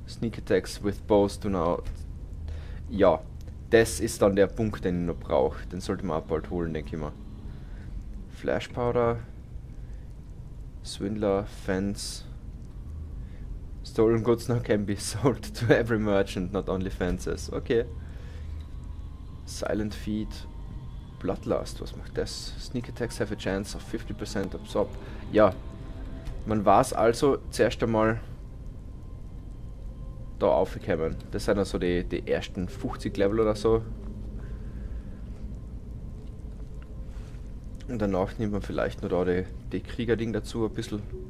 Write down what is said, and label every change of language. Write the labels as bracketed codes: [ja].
[en] Sneak Attacks with Bows do not. [de] Ja, das ist dann der Punkt, den ich noch brauche. Den sollte man auch bald holen, denke ich mal. [en] Flash Powder. Swindler, Fence. Stolen goods now can be sold to every merchant, not only fences. Okay. Silent Feed. Bloodlust, [de] was macht das? [en] Sneak Attacks have a chance of 50% absorb. [de] Ja, man weiß also zuerst einmal da aufgekommen. Das sind also die ersten 50 Level oder so. Und danach nimmt man vielleicht nur da die Kriegerding dazu ein bisschen.